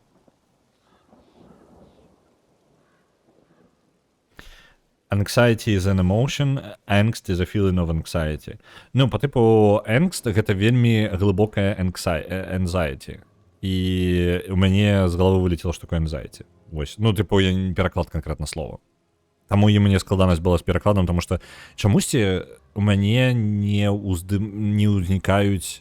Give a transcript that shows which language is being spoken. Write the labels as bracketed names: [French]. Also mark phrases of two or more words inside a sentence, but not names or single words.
[English] Anxiety is an emotion, angst is a feeling of anxiety. [Russian] Ну, по типу, angst — [Belarusian] гэта вельмі глыбокая anxiety. І у мяне з галавы вылетело, што такое anxiety. Вось. Ну, типу, я не пераклад канкрэтна слова. Таму і мне складанасць была з перакладам, таму што чамусьці у мяне не ўзнікаюць...